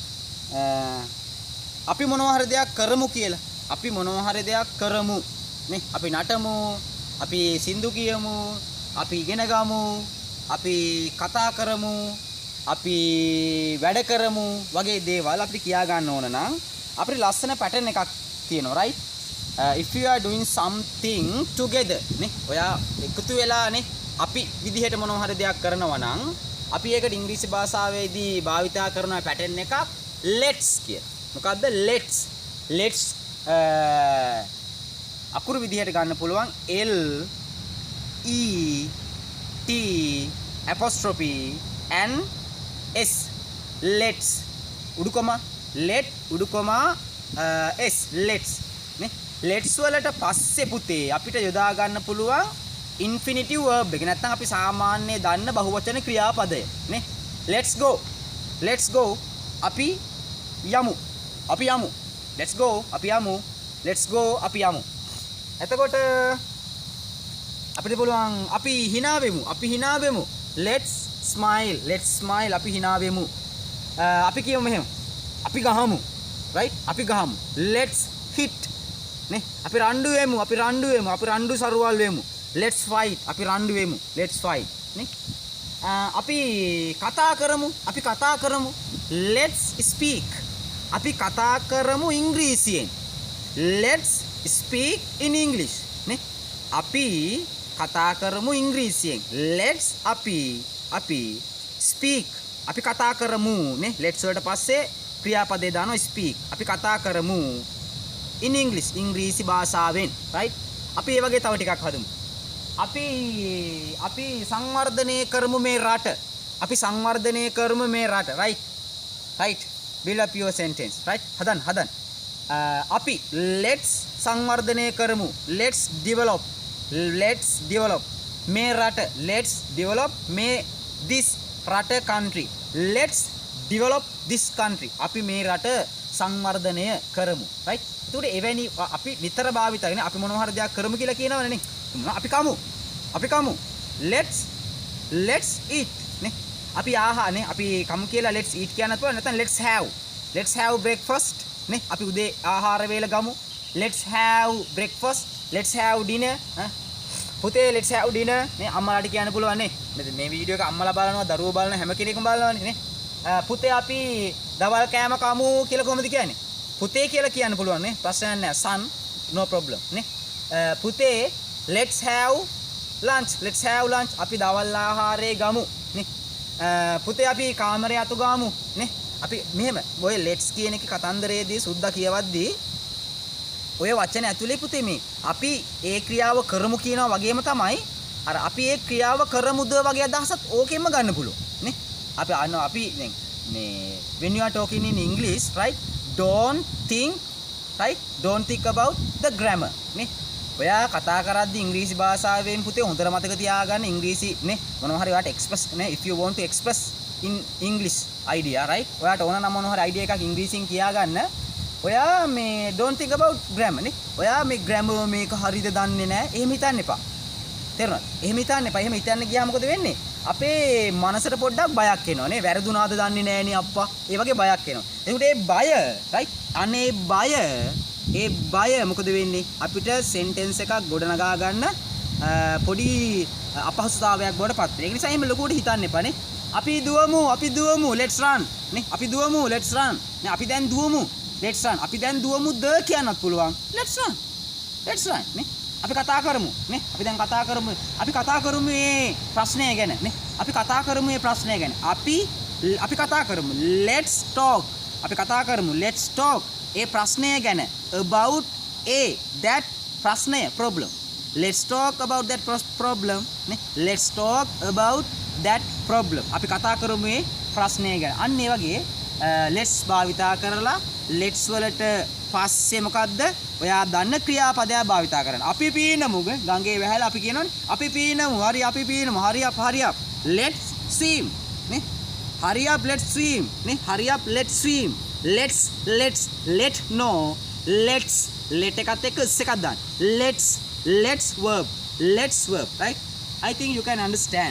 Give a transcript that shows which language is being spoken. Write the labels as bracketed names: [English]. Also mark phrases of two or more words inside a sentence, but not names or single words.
[Sinhala] අපි මොනවා හරි දෙයක් කරමු කියලා අපි මොනවා හරි දෙයක් කරමු නේ අපි නටමු අපි සින්දු කියමු අපි ඉගෙන ගමු අපි කතා කරමු අපි වැඩ කරමු වගේ දේවල් අපිට කියා ගන්න ඕන නම් අපිට ලස්සන පැටර්න් එකක් තියෙනවා [English] right if you are doing something together [Sinhala] නේ ඔයා එකතු වෙලා නේ අපි විදිහට මොනවා හරි දෙයක් කරනවා නම් අපි ඒකට ඉංග්‍රීසි භාෂාවේදී භාවිතා කරන පැටර්න් එකක් let's කියලා. මොකද්ද let's අකුරු විදිහට ගන්න පුළුවන් [English] L E T apostrophe N S let's [Sinhala] උඩුකම let උඩුකම S let's නේ let's වලට පස්සේ පුතේ අපිට යොදා ගන්න පුළුවන් [English] infinitive verb [Sinhala] එක නැත්නම් අපි සාමාන්‍ය දන්න බහුවචන ක්‍රියාපදය නේ [English] let's go [Sinhala] අපි යමු [English] let's go [Sinhala] අපි යමු එතකොට අපිට පුළුවන් අපි hina වෙමු [English] let's smile [Sinhala] අපි hina වෙමු අපි කියමු මෙහෙම අපි ගහමු right අපි ගහමු [English] let's hit [Sinhala] නේ අපි රණ්ඩු වෙමු සරුවල් වෙමු [English] let's fight [Sinhala] අපි රණ්ඩු වෙමු [English] let's fight [Sinhala] නේ අපි කතා කරමු let's speak අපි කතා කරමු ඉංග්‍රීසියෙන් [English] let's speak in english [Sinhala] නේ අපි කතා කරමු ඉංග්‍රීසියෙන් let's අපි speak අපි කතා කරමු නේ let's වලට පස්සේ ක්‍රියාපදේ දානවා speak අපි කතා කරමු [English] in english [Sinhala] ඉංග්‍රීසි භාෂාවෙන් right අපි ඒ වගේ තව ටිකක් හදමු අපි සංවර්ධනය කරමු මේ රට [English] right build up your sentence right [Sinhala] හදන්න අපි let's සංවර්ධනය කරමු [English] let's develop [Sinhala] මේ රට [English] let's develop [Sinhala] මේ this රට [English] country let's develop this country [Sinhala] අපි මේ රට සංවර්ධනය කරමු right එතකොට එවැනි අපි නිතර භාවිත කරන අපි මොනවා හරි දෙයක් කරමු කියලා කියනවනේ නේ අපි කමු [English] let's eat [Sinhala] නේ අපි ආහාරනේ අපි කමු කියලා [English] let's eat [Sinhala] කියන්නත් පුළුවන් නැත්නම් [English] let's have breakfast [Sinhala] නේ අපි උදේ ආහාර වේල ගමු [English] let's have breakfast let's have dinner [Sinhala] පුතේ [English] let's have dinner [Sinhala] නේ අම්මලාට කියන්න පුළුවන් නේ මේ වීඩියෝ එක අම්මලා බලනවා දරුවෝ බලන හැම කෙනෙක්ම බලනවානේ නේ පුතේ අපි දවල් කෑම කමු කියලා කොහොමද කියන්නේ පුතේ කියලා කියන්න පුළුවන් නේ ප්‍රශ්නයක් නෑ [English] son no problem [Sinhala] නේ පුතේ [English] let's have [Sinhala] lunch අපි දවල් ආහාරය ගමු නේ පුතේ අපි කාමරේ අතු ගමු නේ අපි මෙහෙම ඔය let's කියන එක කතන්දරයේදී සුද්දා කියවද්දී ඔය වචන ඇතුලේ පුතේ මේ අපි ඒ ක්‍රියාව කරමු කියනවා වගේම තමයි අර අපි ඒ ක්‍රියාව කරමුද වගේ අදහසත් ඕකෙන්ම ගන්න පුළුවන් නේ අපි මේ [English] when you are talking in English right don't think about the grammar [Sinhala] නේ ඔයා කතා කරද්දී ඉංග්‍රීසි භාෂාවෙන් පුතේ හොඳට මතක තියාගන්න ඉංග්‍රීසි නේ මොනවා හරි ඔයාට එක්ස්ප්‍රස් නේ [English] if you want to express in English idea right [Sinhala] ඔයාට ඕන නම් මොනවා හරි idea එකක් ඉංග්‍රීසියෙන් කියාගන්න ඔයා මේ [English] don't think about grammar [Sinhala] නේ ඔයා මේ grammar මේක හරියද දන්නේ නැහැ එහෙම හිතන්න එපා තේරුණාද එහෙම හිතන්න ගියාම මොකද වෙන්නේ අපේ මනසට පොඩ්ඩක් බයක් එනවා නේ වැරදුනාද දන්නේ නැහැ නේ අප්පා ඒ වගේ බයක් එනවා එතකොට ඒ බය right අනේ ඒ බය මොකද වෙන්නේ අපිට සෙන්ටෙන්ස් එකක් ගොඩනගා ගන්න පොඩි අපහසුතාවයක් බවට පත් වෙනවා. ඒ නිසා එහෙම ලොකුවට හිතන්න එපා නේ. අපි දුවමු [English] let's run [Sinhala] නේ. අපි දුවමු [English] let's run [Sinhala] නේ. අපි දැන් දුවමු [English] let's run. [Sinhala] අපි දැන් දුවමුද කියන්නත් පුළුවන්. [English] let's run [Sinhala] නේ. අපි කතා කරමු නේ. අපි දැන් කතා කරමු. අපි කතා කරමු මේ ප්‍රශ්නය ගැන නේ. අපි කතා කරමු මේ ප්‍රශ්නය ගැන. අපි කතා කරමු [English] let's talk. [Sinhala] අපි කතා කරමු [English] let's talk. [Sinhala] ඒ ප්‍රශ්නය ගැන [English] about that [Sinhala] ප්‍රශ්නය [English] problem let's talk about that problem [Sinhala] නේ [English] let's talk about that problem [Sinhala] අපි කතා කරමු මේ ප්‍රශ්නය ගැන අන්න ඒ වගේ let's භාවිතා කරලා let's වලට පස්සේ මොකද්ද ඔයා දන්න ක්‍රියාපදයක් භාවිතා කරන්න අපි පීනමු ගඟේ වැහැලා අපි කියනවනේ අපි පීනමු [English] hurry up let's swim [Sinhala] නේ [English] hurry up let's swim නේ hurry up let's swim let know let's let [Sinhala] එකත් එක්ක s එකක් දාන්න [English] let's verb right I think you can understand